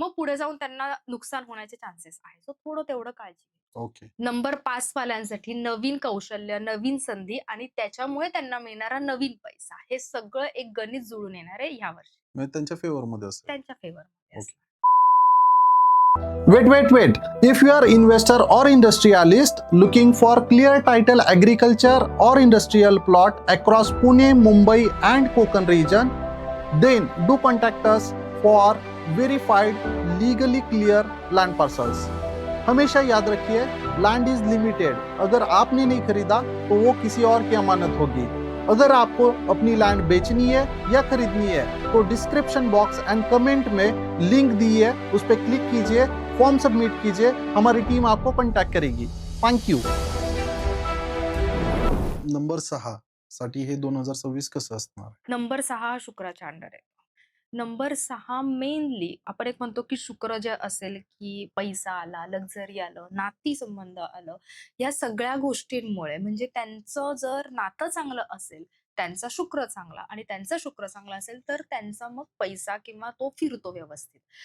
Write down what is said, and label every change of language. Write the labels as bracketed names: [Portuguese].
[Marathi] मग पुढे जाऊन त्यांना नुकसान होण्याचे चान्सेस आहेत. सो थोडं तेवढं काळजी घ्या. ओके. नंबर 5 वाल्यांसाठी नवीन कौशल्य, नवीन संधी आणि त्याच्यामुळे त्यांना मिळणारा नवीन पैसा. हे सगळं एक गणित जुळून येणार आहे ह्यावर्षी. म्हणजे त्यांच्या फेवरमध्ये असेल. त्यांच्या फेवरमध्ये ओके. असणार. [English] Wait. If you are investor or industrialist looking for clear title agriculture or industrial plot across Pune, Mumbai and Konkan region, then do contact us for verified legally clear land parcels. [Hindi] हमेशा याद रखिए, [English] Land is limited. [Hindi] अगर आपने नहीं खरीदा तो वो किसी और की अमानत होगी. अगर आपको अपनी लैंड बेचनी है या खरीदनी है तो डिस्क्रिप्शन बॉक्स एंड कमेंट में लिंक दी है, उस पर क्लिक कीजिए, फॉर्म सबमिट कीजिए, हमारी टीम आपको कांटेक्ट करेगी. Thank you. नंबर 6, [Marathi] साठी हे 2026 कसं असणार? नंबर 6 हा शुक्राच्या अंडर आहे. नंबर 6 मेनली आपण एक म्हणतो, की शुक्र जे असेल, की पैसा आला, लक्झरी आलं, नातीसंबंध आलं, या सगळ्या गोष्टींमुळे म्हणजे त्यांचं जर नातं चांगलं असेल, त्यांचा शुक्र चांगला आणि त्यांचा शुक्र चांगला असेल, तर त्यांचा मग पैसा किंवा तो फिरतो व्यवस्थित.